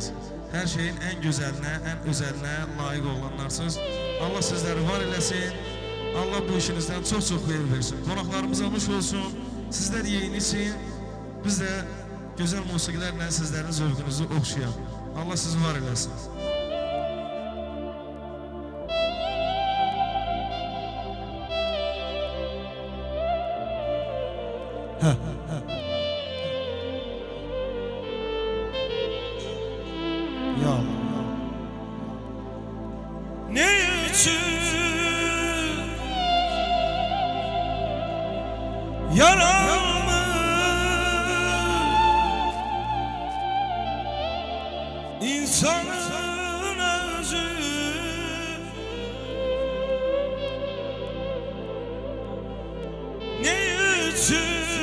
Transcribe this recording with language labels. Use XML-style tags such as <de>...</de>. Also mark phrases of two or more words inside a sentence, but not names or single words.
<az>Hər şeyin ən gözəlinə, ən özəlinə layiq olanlarsınız. Allah sizləri var eləsin. Allah bu işinizdən çox-çox xeyir versin. Qonaqlarımıza nuş olsun. Sizlər yeyinisin. Biz də gözəl musiqilərlə sizlərin zövqünüzü oxşayaq. Allah sizi var eləsin. Ya</az> <tr>Ne için yaramı insanın özü ne için</tr>